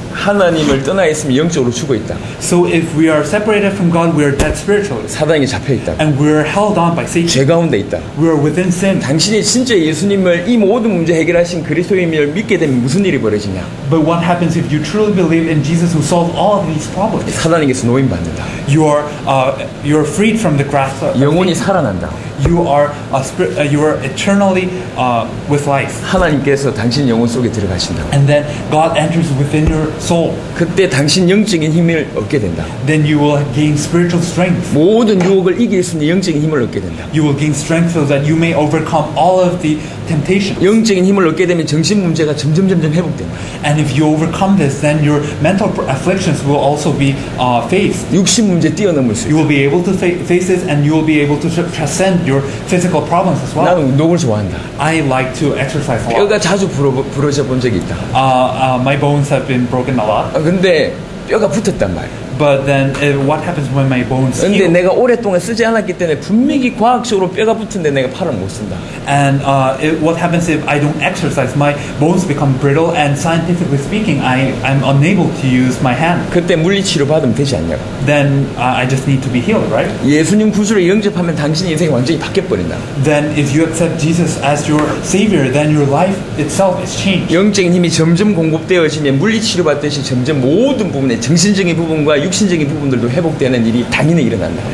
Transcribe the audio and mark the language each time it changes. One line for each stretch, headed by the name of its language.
Korean: 하나님을 떠나 있으면 영적으로 죽어 있다.
English: So if we are separated from God, we are dead spiritually.
Korean: 사단에게 잡혀 있다.
English: And we are held on by Satan.
Korean: 죄 가운데 있다.
English: We are within sin.
Korean: 당신이 진짜 예수님을 이 모든 문제 해결하신 그리스도인을 믿게 되면 무슨 일이 벌어지냐?
English: But what happens if you truly believe in Jesus who solved all of these problems?
Korean: 사단에게서 노임받는다.
English: You are freed from the grasp of
Korean: 영혼이
English: Satan.
Korean: 살아난다.
English: You are eternally with life.
Korean: 하나님께서 당신 영혼 속에 들어가신다.
English: And then God enters within your soul.
Korean: 그때 당신 영적인 힘을 얻게 된다.
English: Then you will gain spiritual strength.
Korean: 모든 유혹을 이길 수 있는 영적인 힘을 얻게 된다.
English: You will gain strength so that you may overcome all of the temptations.
Korean: 영적인 힘을 얻게 되면 정신 문제가 점점 회복된다.
English: And if you overcome this, then your mental afflictions will also be faced.
Korean: 육신 문제 뛰어넘을 수
English: You
Korean: 있다.
English: will be able to face this, and you will be able to transcend your physical problems as well.
Korean: 나는 운동을 좋아한다.
English: I like to exercise a lot.
Korean: 뼈가 자주 부러져 본 적이 있다.
English: My bones have been broken a lot.
Korean: 근데 뼈가 붙었단 말이야.
English: But then what happens when my bones
Korean: 근데
English: heal?
Korean: 내가 오랫동안 쓰지 않았기 때문에 분명히 과학적으로 뼈가 붙은데 내가 팔을 못 쓴다.
English: And what happens if I don't exercise? My bones become brittle, and scientifically speaking, I'm unable to use my hand.
Korean: 그때 물리치료 받으면 되지 않냐고.
English: Then I just need to be healed, right?
Korean: 예수님 구주를 영접하면 당신 인생이 완전히 바뀌어버린다.
English: Then if you accept Jesus as your Savior, then your life itself is changed.
Korean: 영적인 힘이 점점 공급되어지면 물리치료 받듯이 점점 모든 부분에 정신적인 부분과 육신적인 부분들도 회복되는 일이 당연히 일어난다.